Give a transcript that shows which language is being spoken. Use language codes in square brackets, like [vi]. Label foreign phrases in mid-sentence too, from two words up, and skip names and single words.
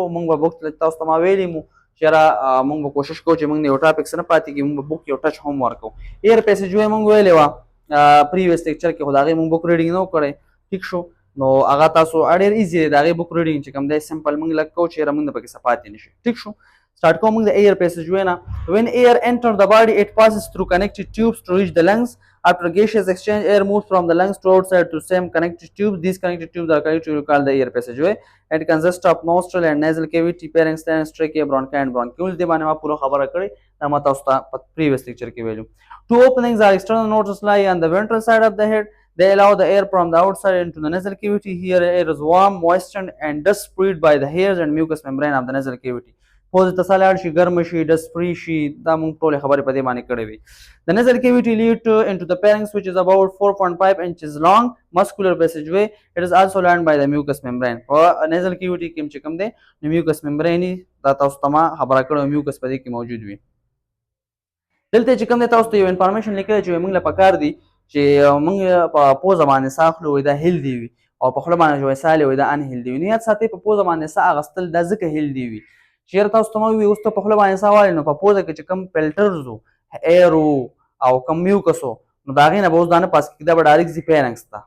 [ps] موږ به بوک تاسو ته ما ویلي مو چې یاره موږ به کوشش کوو چې موږ یو ټاپک څه نه پاتې کېږي، موږ به بوک یو ټچ هم ورکوو. [en] air passage way [ps] موږ ویلې وه [en] previous lecture [ps] کې، خو د هغې موږ [en] book reading [ps] نه و کړی. ټیک شو؟ نو هغه تاسو ډېر ایزي دی د هغې [en] book reading [ps] چې کوم دی سمپل موږ لږ کوو چې یاره موږ نه پکې څه پاتې نه شي. ټیک شو؟ سټارټ کوو موږ د [en] air passage way [ps] نه. [en] when air enter the body it passes through connected tubes to reach the lungs. After gaseous exchange air moves from the lungs to outside to same connected tubes. These connected tubes are collectively called the air passageway. It consists of nostril and nasal cavity, pharynx, trachea, bronchi and bronchioles. [ps] دې باندې ما پوره خبره کړې، دا ما تاسو ته په [en] previous lecture [ps] کې ویلو. [en] Two openings are external nostrils lie on the ventral side of the head. They allow the air from the outside into the nasal cavity. Here air is warm, moistened and dust freed by the hairs and mucous membrane of the nasal cavity. [ps] پوز ته لاړ شي، ګرم شي، [en] dust free [ps] شي، دا موږ ټولې خبرې په دې باندې کړې وي. [en] The nasal cavity leads into the pharynx which is about 4.5 inches long muscular passageway. It is also lined by the mucous membrane. [ps] او [en] nasal cavity [ps] کې چې کوم دی نو [en] mucous membrane [ps] دا تاسو ته ما خبره کړې mucus په دې کې موجود وي. دلته چې کوم دی تاسو ته یو انفارمیشن لیکلی چې موږ له پکار دي چې موږ په پوزه باندې ساه اخلو دا هیلدي وي او په خوله باندې چې ساه لې دا ان هیلدي وي. نو یاد ساتئ په پوزه باندې ساه اخیستل دا ځکه هیلدي وي چیرې تاسو ته مې اوس ته په خوله باندې ساه وایي نو په پوزه کې چې کوم فلټرز وو ایر وو او کوم میوکس وو نو د هغې نه به اوس دا نه پاس کېږي دا به ډایرکټ ځي فیرنګس ته.